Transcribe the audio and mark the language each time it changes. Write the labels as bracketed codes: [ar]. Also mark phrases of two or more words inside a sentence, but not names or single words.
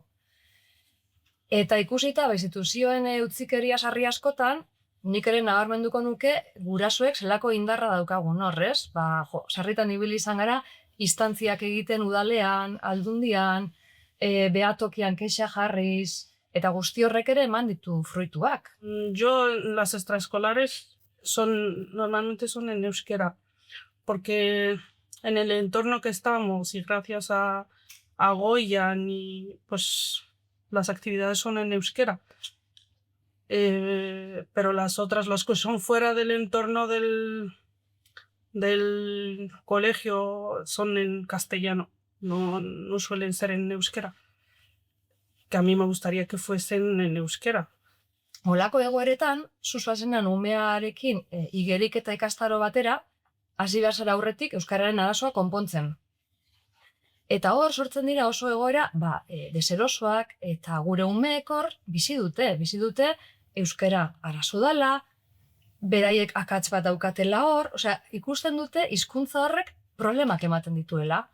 [eu] Eta ikusita, instituzioen utzikeria sarri askotan, nik ere nabarmenduko nuke gurasoek zelako indarra daukagun horrez. Sarritan ibili izan gara, instantziak egiten udalean, aldundian, behatokian kexa jarriz, eta guzti horrek ere eman ditu fruituak. [es] Yo, las extraescolares normalmente son en euskera, porque en el entorno que estamos y gracias a Goyan y pues las actividades son en euskera. Pero las otras, las que son fuera del entorno del colegio son en castellano, no suelen ser en euskera. Que a mí me gustaría que fuesen en euskera. [eu] Olako egoeretan, zuzuazenan umearekin igerik eta ikastaro batera, hasi behar zara aurretik euskararen arazoa konpontzen. Eta hor sortzen dira oso egoera, deserosoak eta gure umeek hor bizi dute euskara arazo dela, beraiek akats bat daukatela hor, osea, ikusten dute hizkuntza horrek problemak ematen dituela.